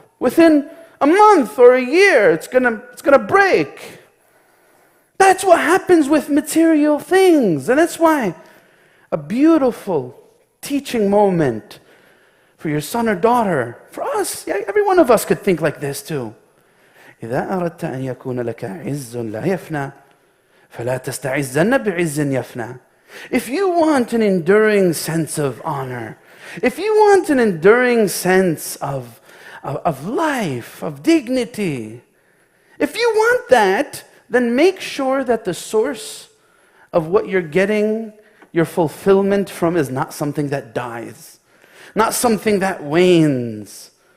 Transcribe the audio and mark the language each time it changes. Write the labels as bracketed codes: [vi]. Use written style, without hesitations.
[en] Within a month or a year, it's going to break. That's what happens with material things. And that's why a beautiful teaching moment for your son or daughter, for us, every one of us could think like this too. [ar] إذا أردت أن يكون لك عز لا يفنى فلا تستعزن بعز يفنى. [en] If you want an enduring sense of honor, if you want an enduring sense of life, of dignity, if you want that, then make sure that the source of what you're getting your fulfillment from is not something that dies, not something that wanes.